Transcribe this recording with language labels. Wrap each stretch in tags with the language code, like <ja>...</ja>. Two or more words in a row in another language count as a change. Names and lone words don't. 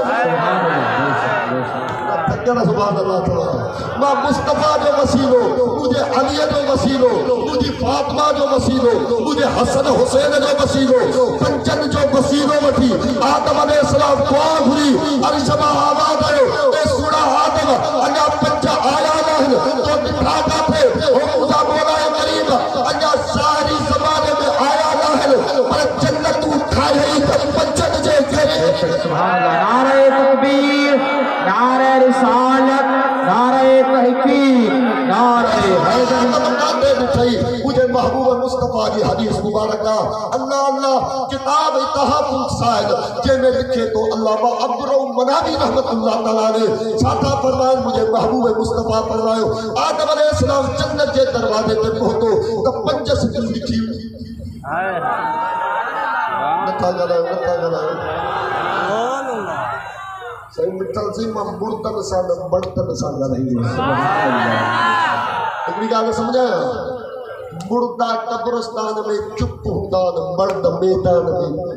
<ar>سبحان الله</ar> <sd>मां मुस्तफ़ा जो वसीलो मुझे अली जो वसीलो मुझी फातिमा जो वसीलो मुझे हसन हुसैन जो वसीलो पंजनि जो वसीलो वठी आदम अलैहिस्सलाम दुआ घुरी अर्श मां आवाज़ आयो ए सुणा आदम अञा पंज आया आहिनि तो ॾिठा काथे हो ख़ुदा मौला करीम अञा सारी ज़माने में आया आहिनि पर जन्नत ठाहे त पंजनि जे करे</sd> <ur>सुभान अल्लाह نعرۂ تکبیر نعرۂ رسالت نعرۂ تحقیق نعرۂ حیدر</ur> <sd>मुझे महबूब मुस्तफ़ा की हदीस मुबारक अल्लाह अल्लाह किताब तहफ़्फ़ुज़ साहिल जंहिंमें लिखे तो अल्लामा अब्दुर मनावी</sd> <ar>رحمة الله تعالى</ar> <sd>ने छाता फरमायो मुझे महबूब मुस्तफ़ा फरमायो आदम अलैहिस्सलाम जन्नत जे दरवाजे ते पहुतो त पंज सिटियूं लिखी नथा ॻाल्हायो सही मिठल सी मां मुर्तन सां न बर्तन सां ॻाल्हाईंदो हिकिड़ी ॻाल्हि सम्झाया मुर्दा कब्रिस्तान में चुप हूंदा आहिनि मर्द मैदान में</sd>